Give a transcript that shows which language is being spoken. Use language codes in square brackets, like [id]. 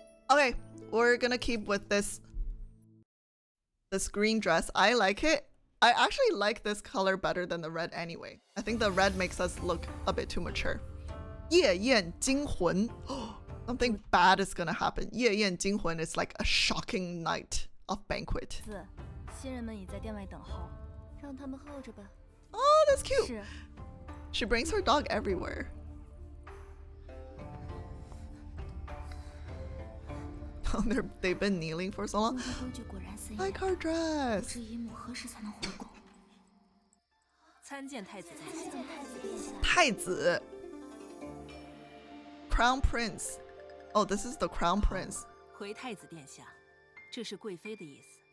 [en] Okay, we're gonna keep with this green dress. I like it. I actually like this color better than the red anyway. I think the red makes us look a bit too mature. [zh] 夜宴惊魂. [en] Something bad is gonna happen. [zh] 夜宴惊魂 [en] is like a shocking night of banquet. [zh] 4，新人们已在店外等候，让他们候着吧。 [en] Oh, that's cute. [zh] 是。 [en] She brings her dog everywhere. They've been kneeling for so long. [zh] 宫中规矩果然森严， [en] Like our [zh] 不 [en] dress. [zh] 知姨母何时才能回宫。参见太子殿下。 [en] 太子 Crown Prince. Oh, this is the Crown Prince. [zh] 回太子殿下，这是贵妃的意思。